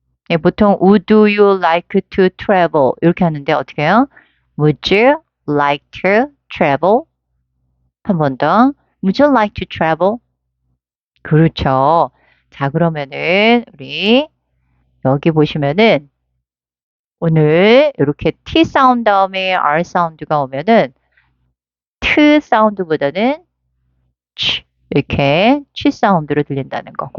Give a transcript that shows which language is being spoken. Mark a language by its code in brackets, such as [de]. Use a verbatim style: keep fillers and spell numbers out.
[ko] 예, 보통 [en] Would you like to travel [ko] 이렇게 하는데 어떻게 해요? [en] Would you like to travel? [ko] 한 번 더. [en] Would you like to travel? [ko] 그렇죠. 자, 그러면은 우리 여기 보시면은 오늘 이렇게 T 사운드 다음에 R 사운드가 오면은 T 사운드보다는 치 이렇게 치 사운드로 들린다는 거.